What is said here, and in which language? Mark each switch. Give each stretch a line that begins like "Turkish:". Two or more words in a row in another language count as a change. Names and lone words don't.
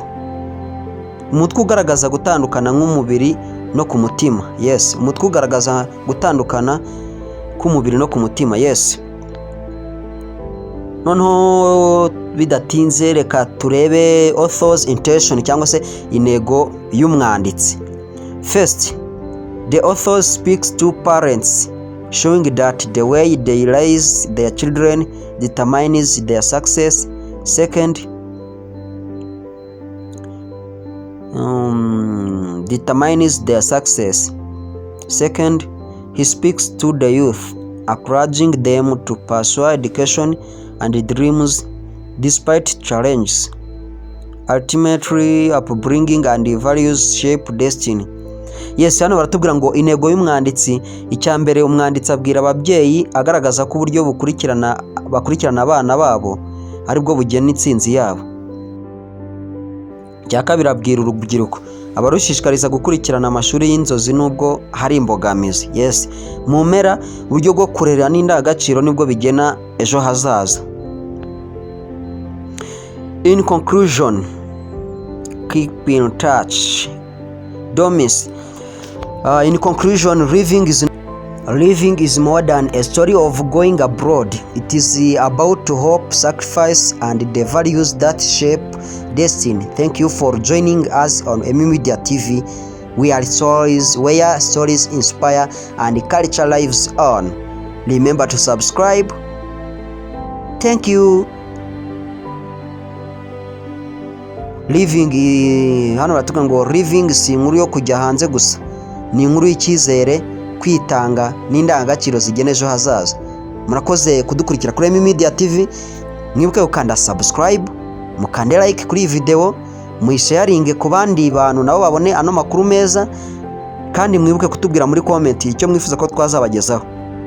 Kinyarwanda: Umutwe ugaragaza gutandukana nk'umubiri no ku mutima. Yes, umutwe ugaragaza gutandukana k'umubiri no ku mutima. Yes. Noneho bidatinze reka turebe
English: author's intention
Kinyarwanda: cyangwa se intego y'umwanditsi.
English: First, the author speaks to parents, showing that the way they raise their children determines their success. Second, determines their success. Second, he speaks to the youth, encouraging them to pursue education and dreams despite challenges. Ultimately, upbringing and values shape destiny.
Kinyarwanda: Yes, hano baratubwira ngo intego y'umwanditsi, icyambere umwanditsi abwira ababyeyi agaragaza ko uburyo bakurikirana abana babo ari bwo bugena intsinzi yabo. Cya kabiri abwira urubyiruko abarushishikariza gukurikirana amashuri y'inzozi nubwo hari imbogamizi. Yes, mu mpera uburyo bwo kurera n'indangagaciro nibwo bigena ejo hazaza.
English: In conclusion, keep in touch. Don't miss. In conclusion, living is more than a story of going abroad. It is about hope, sacrifice, and the values that shape destiny. Thank you for joining us on Emi Media TV. We are stories where stories inspire and culture lives on. Remember to subscribe. Thank you.
Kinyarwanda: Hano batuka ngo living si inkuru yo kujya hanze gusa, ni inkuru y'icyizere, kwitanga n'indangagaciro zigena ejo hazaza. Murakoze kudukurikira kuri Emi Media TV. Mwibuke gukanda subscribe, mukande like kuri iyi video, muyisharinge ku bandi bantu nabo babone ano makuru meza, kandi mwibuke kutubwira muri comment icyo mwifuza ko twazabagezaho.